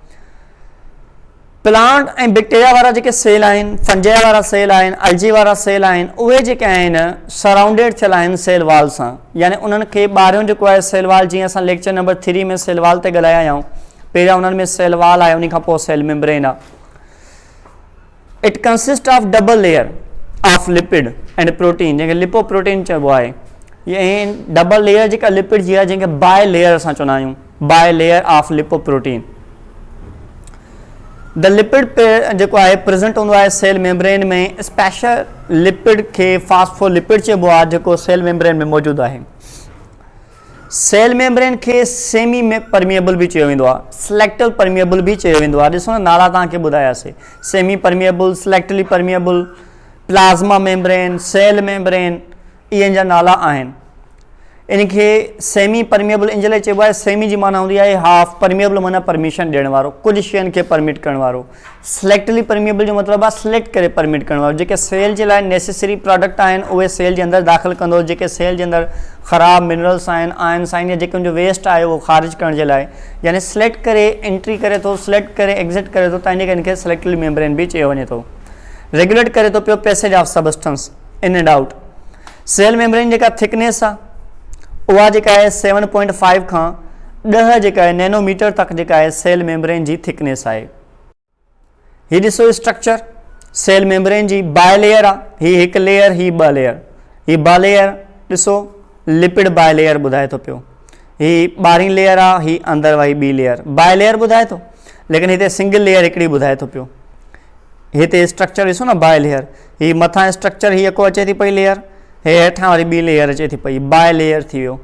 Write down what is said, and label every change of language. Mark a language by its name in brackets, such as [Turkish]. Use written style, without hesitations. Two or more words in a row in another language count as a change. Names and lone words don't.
[Sindhi] प्लांट ऐं बैक्टीरिया वारा जेके सेल आहिनि, फंजाई वारा सेल आहिनि, अलजी वारा सेल आहिनि, उहे जेके आहिनि सराउंडेड थियल आहिनि [English] cell wall [Sindhi] सां। यानी उन्हनि खे ॿाहिरियों जेको आहे [English] cell wall, [Sindhi] जीअं असां [English] lecture number 3 [Sindhi] में [English] cell wall [Sindhi] ते ॻाल्हाया आहियूं, पहिरियां उन्हनि में [English] cell wall [Sindhi] आहे, उन खां पोइ [English] cell membrane [Sindhi] आहे। [English] it consist of double layer of lipid and protein, [Sindhi] जंहिंखे [English] lipo protein [Sindhi] चइबो आहे। ऐं [English] double layer [Sindhi] जेका लिपिड जी आहे, जंहिंखे [English] bi layer [Sindhi] असां चवंदा आहियूं, [English] bi layer of lipo protein. the lipid [Sindhi] जेको आहे प्रेज़ेंट हूंदो आहे [English] cell membrane [Sindhi] में। [English] special lipid [Sindhi] खे फास्फोलिपिड चइबो आहे, जेको [English] cell membrane [Sindhi] में मौजूदु आहे। [English] cell membrane [Sindhi] खे सेमी में परमिएबल बि चयो वेंदो आहे, [English] selective permeable [Sindhi] बि चयो वेंदो आहे। ॾिसो न नाला तव्हांखे ॿुधायासीं, [English] semi permeable, selectively permeable, plasma membrane, cell membrane, [Sindhi] इहे जा नाला आहिनि। इनखे [English] semi permeable [Sindhi] इन जे लाइ चइबो आहे, सेमी जी माना हूंदी आहे हाफ, परमिएबल माना परमिशन ॾियण वारो, कुझु शयुनि खे परमिट करण वारो। [English] selectively permeable [Sindhi] जो मतिलबु आहे सिलेक्ट करे परमिट करण वारो। जेके सेल जे लाइ [English] necessary product [Sindhi] आहिनि उहे सेल जे अंदरि दाख़िल कंदो, जेके सेल जे अंदरि ख़राब मिनरल्स आहिनि, आयन्स आहिनि, या जेके उनजो वेस्ट आहे उहो ख़ारिज करण जे लाइ, यानी सिलेक्ट करे एंट्री करे थो, सिलेक्ट करे एग्ज़िट करे थो, तंहिंजे करे इनखे [English] selectively membrane [Sindhi] बि चयो वञे थो। [English] रेगुलेट [Sindhi] करे थो पियो [English] passage of substance in and out. cell membrane [Sindhi] जेका थिकनेस आहे उहा जेका आहे 7.5 खां 10 जेका आहे नैनोमीटर तक जेका आहे [English] cell membrane [Sindhi] जी थिकनेस आहे। हीअ ॾिसो [English] structure cell membrane [Sindhi] जी, [English] bi layer [Sindhi] आहे, हीअ हिकु लेयर, हीअ ॿ लेयर, हीअ ॿ लेयर ॾिसो [English] lipid bi layer [Sindhi] ॿुधाए थो पियो। हीअ ॿारहीं लेयर आहे, हीअ अंदरि वारी ॿी लेयर [English] bi layer [Sindhi] ॿुधाए थो, लेकिन हिते [English] single layer [Sindhi] हिकिड़ी ॿुधाए थो पियो। हिते स्ट्रक्चर ॾिसो न [English] bi layer, [Sindhi] हीअ मथां स्ट्रक्चर हीअ को अचे थी पई लेयर, हे हेठां वारी ॿी लेयर अचे थी पई, [English] bi layer [Sindhi] थी वियो।